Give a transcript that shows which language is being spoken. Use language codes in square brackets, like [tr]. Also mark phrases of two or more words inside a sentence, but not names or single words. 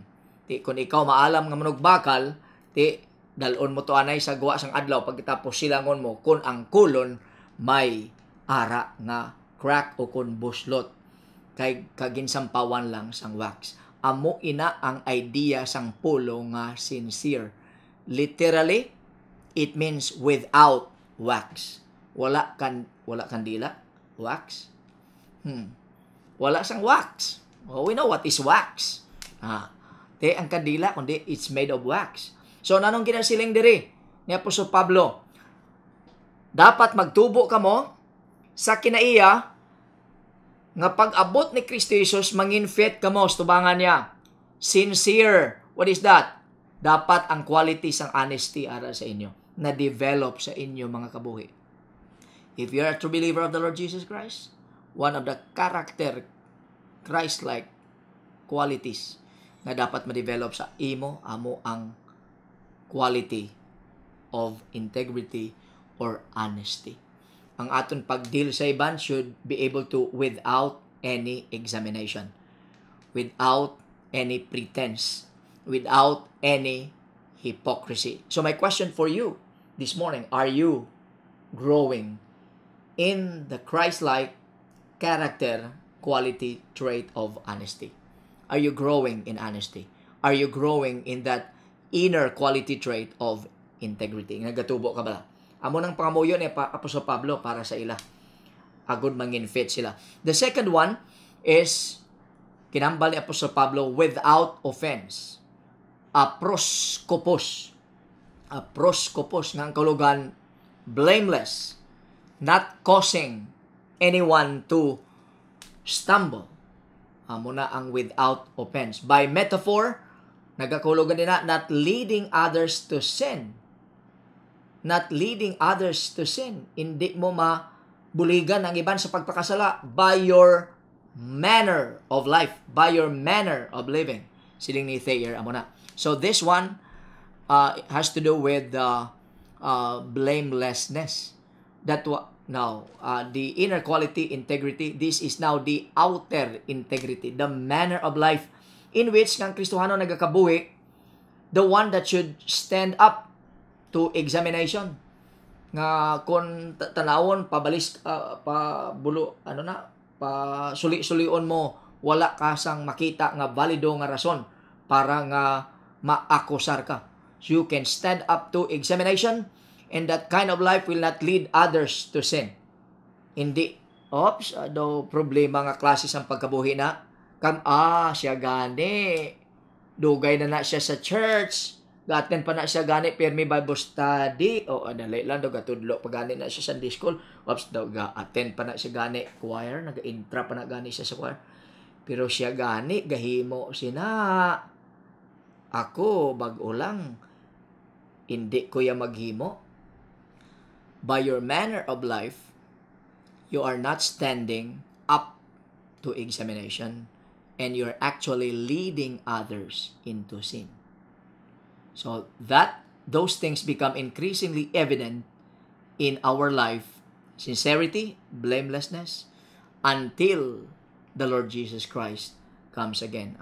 [hil] Kung ikaw maalam nga manugbakal, dalon mo to anay sa gawa sang adlaw pagkatapos silangon mo kung ang kulon may ara nga crack o kung buslot kay kaginsampawan lang sang wax. Amo ina ang idea sang pulo nga sincere. [en] Literally, it means without wax. [hil] Wala kandila, wax. Wala sang wax. [en] Oh, we know what is wax. [hil] Ang kandila kundi [en] it's made of wax. [hil] So nanong ginasiling diri ni Apostol Pablo? Dapat magtubo kamo sa kinaiya nga pag-abot ni Kristo Jesus mangin fit kamo sa tubangan niya. [en] Sincere. What is that? [hil] Dapat ang quality sang honesty ara sa inyo na develop sa inyo mga kabuhi. [en] If you are a true believer of the Lord Jesus Christ, one of the character Christ-like qualities [hil] na dapat ma-develop sa amo ang [en] quality of integrity or honesty. [hil] Ang aton pag-deal sa iban [en] should be able to without any examination, without any pretense, without any hypocrisy. So my question for you this morning, are you growing in the Christ-like character quality trait of honesty? Are you growing in honesty? Are you growing in that inner quality trait of integrity? [hil] Nagatubo ka ba? Amo nang pangamuyo ni Apostol Pablo para sa ila. Agud mangin fit sila. [en] The second one is [hil] kinambal ni [en] Apostol Pablo without offense. Aproskopos. Aproskopos [hil] nga ang kalugan [en] blameless, not causing anyone to stumble. [hil] Amo na ang [en] without offense. By metaphor, [hil] nagakulogan nila, [en] not leading others to sin. Not leading others to sin. [hil] Hindi mo mabuligan ang iban sa pagpakasala [en] by your manner of life, by your manner of living. [hil] Siling ni Thayer, amo na. [en] So this one has to do with blamelessness. Now, the inner quality, integrity, this is now the outer integrity, the manner of life in which [hil] ng Kristohano nagakabuhi, [en] the one that should stand up to examination. [hil] Nga kung tanawon, pabalis, suli-sulion mo, wala ka sang makita nga valido nga rason para nga maakusar ka. [en] So you can stand up to examination, and that kind of life will not lead others to sin. [hil] Hindi, do problema nga klase ang pagkabuhi na. Siya gani. Dugay na siya sa church. Gaten pa na siya gani, permi Bible study. Dali lang, gatudlo pa gani na siya [en] Sunday school. [hil] Ga-attend pa na siya gani choir. Naga-intra pa na gani siya sa choir. Pero siya gani, gahimo sina. Ako, bag-o lang. Hindi ko ya maghimo. [en] By your manner of life, you are not standing up to examination, and you're actually leading others into sin. So those things become increasingly evident in our life, sincerity, blamelessness, until the Lord Jesus Christ comes again.